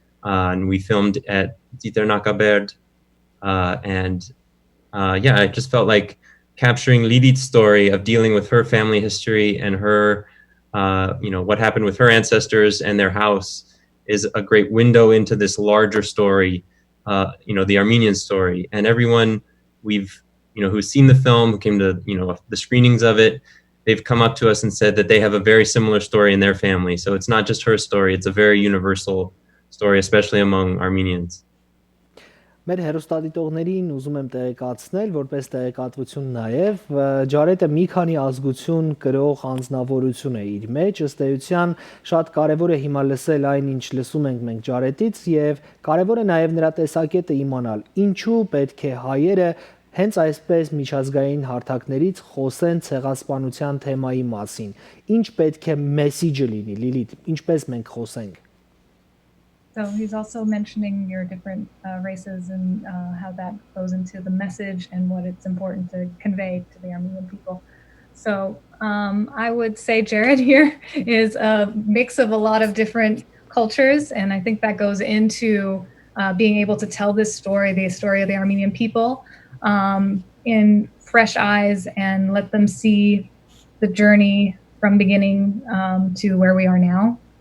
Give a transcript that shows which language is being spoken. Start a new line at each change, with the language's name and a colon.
English: And we filmed at Ziternakaberd. I just felt like capturing Lilit's story of dealing with her family history and her, what happened with her ancestors and their house is a great window into this larger story, the Armenian story. And everyone who's seen the film, who came to, the screenings of it, they've come up to us and said that they have a very similar story in their family. So it's not just her story, it's a very universal story, especially among Armenians.
Armenian: Մեր հերոստատիտողներին ուզում եմ տեղեկացնել, որպես տեղեկատվություն նաև, Ջարետը մի քանի ազգություն կրող անձնավորություն է իր մեջ, ըստ էության շատ կարևոր է հիմա լսել այն, ինչ լսում ենք մենք Ջարետից, եւ կարևոր է նաև նրա տեսակետը իմանալ, ինչու պետք է հայերը հենց այսպես միջազգային հարթակներից խոսեն ցեղասպանության թեմայի մասին։ Ինչ պետք է մեսիջը լինի, Լիլիթ, ինչպես մենք խոսենք։
English: So he's also mentioning your different races and how that goes into the message and what it's important to convey to the Armenian people. So I would say Jared here is a mix of a lot of different cultures, and I think that goes into being able to tell this story, the story of the Armenian people, in fresh eyes and let them see the journey from beginning to where we are now.